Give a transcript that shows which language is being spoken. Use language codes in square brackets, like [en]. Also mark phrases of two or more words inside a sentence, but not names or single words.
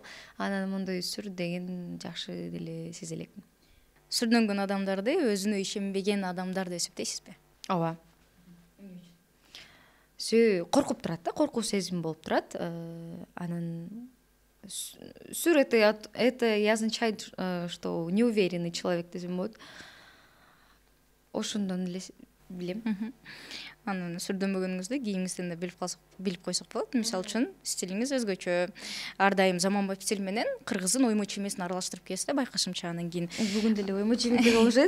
[ky] Анан мондой сүр деген жакшы деле сезе элекмин. Сүрдөнгөн адамдарды өзүнө ишенбеген адамдар деп эсептейсизби? Ооба. Коркуп турат да, коркуу сезим болуп турат. Анан сүр [ru] это означает, что неуверенный человек [ky] десем болот. Ошондон эле билем. Анан сүрдөнбөгөнүңүздү кийимиңизден да билип койсок болот. Мисалы үчүн стилиңиз өзгөчө. Ар дайым заманбап стиль менен кыргыздын оймо чиймесин аралаштырып кийесиз да, байкашымча. Анан кийин Бүгүн деле оймо чийимдей болушат.